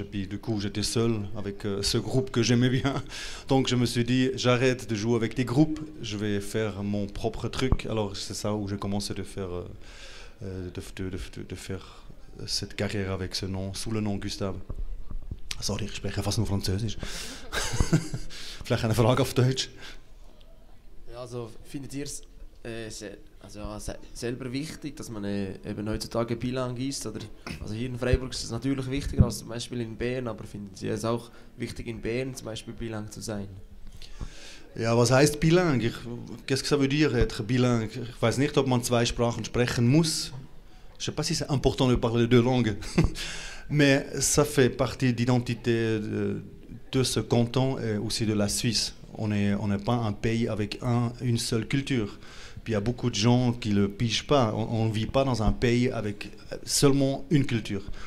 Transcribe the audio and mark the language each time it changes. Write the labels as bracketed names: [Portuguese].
[French] Et puis du coup j'étais seul avec ce groupe que j'aimais bien. Donc je me suis dit, j'arrête de jouer avec des groupes, je vais faire mon propre truc. Alors c'est ça où j'ai commencé de faire, de faire cette carrière avec ce nom, sous le nom Gustave. [German] Sorry, ich spreche fast nur Französisch. Vielleicht eine Frage auf Deutsch. Ja, also findet ihr es selber wichtig, dass man eben heutzutage bilang ist? Oder, also hier in Freiburg ist es natürlich wichtiger als zum Beispiel in Bern, aber finden Sie es auch wichtig in Bern zum Beispiel bilang zu sein? Ja, was heißt bilingue? [French] Qu'est-ce que ça veut dire être bilingue? [German] Ich weiß nicht, ob man zwei Sprachen sprechen muss. [French] Je sais pas si c'est important de parler deux langues, mais ça fait partie de l'identité de ce canton et aussi de la Suisse. On n'est pas un pays avec une seule culture. Puis il y a beaucoup de gens qui ne le pigent pas. On ne vit pas dans un pays avec seulement une culture.